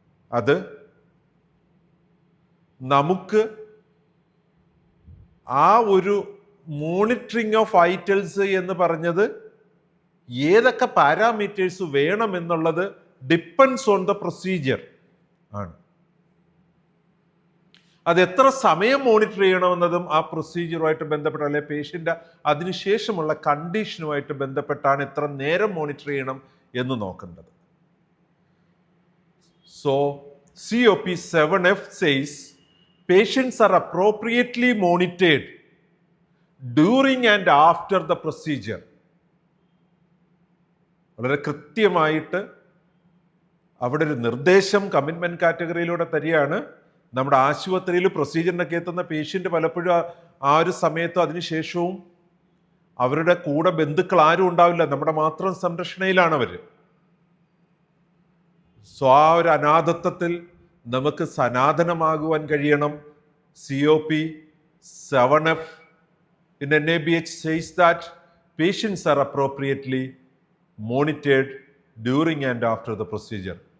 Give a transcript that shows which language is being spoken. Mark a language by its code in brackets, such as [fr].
[ml] അത് നമുക്ക് ആ ഒരു മോണിറ്ററിങ് ഓഫ് വൈറ്റൽസ് എന്ന് പറഞ്ഞത് ഏതൊക്കെ parameters വേണമെന്നുള്ളത് depends on the procedure ആണ്. അത് എത്ര സമയം മോണിറ്റർ ചെയ്യണമെന്നതും ആ പ്രൊസീജിയറുമായിട്ട് ബന്ധപ്പെട്ട അല്ലെങ്കിൽ പേഷ്യൻ്റ് അതിനുശേഷമുള്ള കണ്ടീഷനുമായിട്ട് ബന്ധപ്പെട്ടാണ് എത്ര നേരം മോണിറ്റർ ചെയ്യണം എന്ന് നോക്കേണ്ടത്. [en] So COP 7F says patients are appropriately monitored during and after the procedure. [ml] വളരെ കൃത്യമായിട്ട് അവിടെ ഒരു നിർദ്ദേശം കമ്മിറ്റ്മെൻറ്റ് കാറ്റഗറിയിലൂടെ തരികയാണ്. നമ്മുടെ ആശുപത്രിയിൽ പ്രൊസീജിയറിനൊക്കെ എത്തുന്ന പേഷ്യൻ്റ് പലപ്പോഴും ആ ഒരു സമയത്തും അതിനുശേഷവും അവരുടെ കൂടെ ബന്ധുക്കൾ ആരും ഉണ്ടാവില്ല, നമ്മുടെ മാത്രം സംരക്ഷണയിലാണ് അവർ. സോ ആ ഒരു അനാഥത്വത്തിൽ നമുക്ക് സനാതനമാകുവാൻ കഴിയണം. [en] COP 7F in NABH says that patients are appropriately monitored during and after the procedure.